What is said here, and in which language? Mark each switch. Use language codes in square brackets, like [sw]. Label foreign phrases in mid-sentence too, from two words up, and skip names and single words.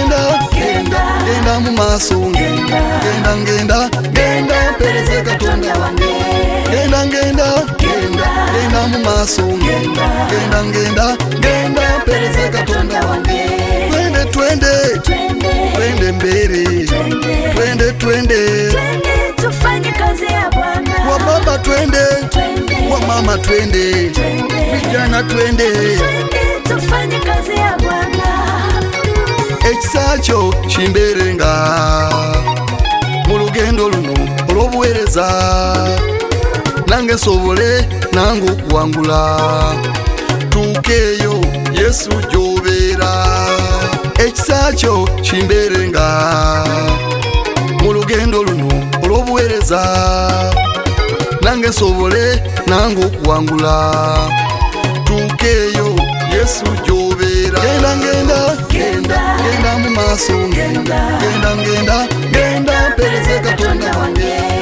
[lg] mu maaso genda mpereze Katonda wange genda mu maaso genda mpereze Katonda wange [sw] twende mbele twende tufanye kazi ya Bwana wa baba twende wa mama twende vijana twende tufanye kazi ya Bwana [lg] ekisa kyo kimbeerenga mu lugendo luno olw'obuweereza nange nsobole nange okuwangula tuukeeyo Yesu gy'obeera ekisa kyo kimbeerenga mu lugendo luno olw'obuweereza nange nsobole nange okuwangula tuukeeyo Yesu gy'obeera genda mu maaso genda mpereze Katonda wange